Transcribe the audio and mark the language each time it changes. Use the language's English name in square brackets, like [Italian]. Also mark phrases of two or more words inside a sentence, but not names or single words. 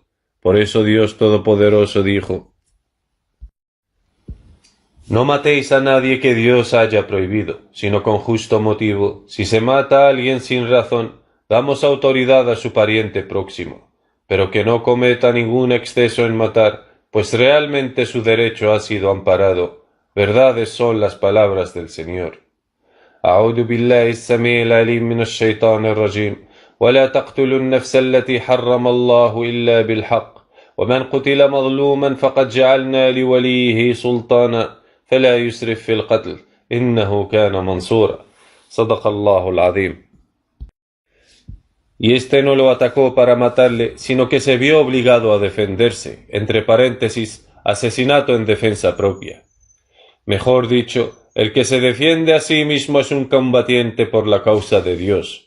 [Spanish] Por eso Dios Todopoderoso dijo: no matéis a nadie que Dios haya prohibido, sino con justo motivo. Si se mata a alguien sin razón, damos autoridad a su pariente próximo, pero que no cometa ningún exceso en matar, pues realmente su derecho ha sido amparado. Verdades son las palabras del Señor. [Arabic] أعوذ بالله السميع العليم من الشيطان الرجيم ولا تقتلوا النفس التي حرم الله إلا بالحق ومن قتل مظلوما فقد جعلنا لوليه سلطانا فلا يسرف في القتل إنه كان منصورا. صدق الله العظيم. [Spanish] Y este no lo atacó para matarle, sino que se vio obligado a defenderse, entre paréntesis, asesinato en defensa propia. Mejor dicho, el que se defiende a sí mismo es un combatiente por la causa de Dios.